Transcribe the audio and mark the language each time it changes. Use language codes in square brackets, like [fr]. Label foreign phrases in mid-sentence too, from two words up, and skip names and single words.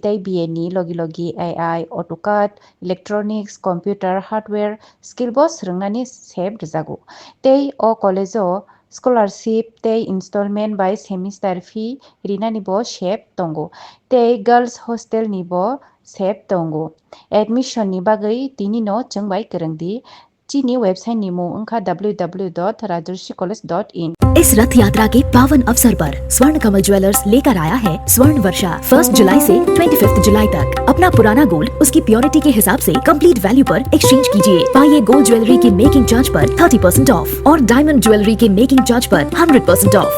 [trp] tai BA ni logi [en] AI AutoCAD electronics computer hardware skill [trp] bo srungnani seb rijago tei o college o scholarship tei [en] installment by semester fee [trp] rina ni bo shep tongo tei [en] girls hostel [trp] ni bo shep tongo admission ni bagai tini no chungbai kerengdi chini website ni mo ungkha www.rajarsicollege.in [hi] इस रथ यात्रा के पावन अवसर पर स्वर्ण कमल ज्वेलर्स लेकर आया है स्वर्ण वर्षा 1 जुलाई से 25 जुलाई तक। अपना पुराना गोल्ड उसकी प्योरिटी के हिसाब से [en] complete value [hi] पर एक्सचेंज कीजिए। पाइए [en] gold jewellery [hi] की [en] making charge [hi] पर 30% ऑफ और [en] diamond jewellery [hi] के [en] making charge [hi] पर 100% ऑफ।